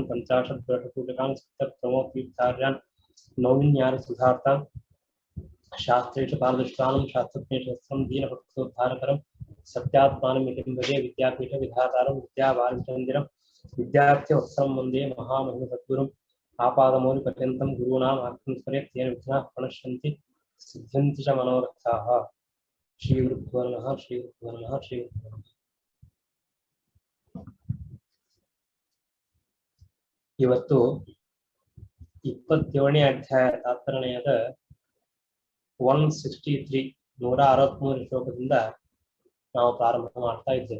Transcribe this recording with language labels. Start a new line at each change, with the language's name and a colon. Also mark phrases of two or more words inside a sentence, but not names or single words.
Sanskrit: पञ्चाशद्वर्षपूजकान् सत्यप्रमोतीर्थार्यान् नौमिन्यार सुधार्तान् शास्त्रेषु पारदृष्टानं शास्त्रज्ञेषु वस्त्रं दीनभक्तोद्धारकरं सत्यात्मानं भजे विद्यापीठ विधातारं विद्यावारिचन्द्रं विद्यार्थ्यवत्सरं वन्दे महामहिमसद्गुरुम् आपादमौलिपर्यन्तं गुरूणाम् आत्मं स्मरेत् तेन विघ्नाः प्रणश्यन्ति सिद्ध्यन्ति च मनोरथाः। श्रीगुरुभ्यो नमः श्रीगुरुभ्यो नमः श्रीगुरुभ्यो नमः।
Kannada: ಇವತ್ತು 27ನೇ ಅಧ್ಯಾಯ ತಾತ್ಪರ್ಯದ 163 163 ಶ್ಲೋಕದಿಂದ ನಾವು ಪ್ರಾರಂಭ ಮಾಡ್ತಾ ಇದ್ದೇವೆ.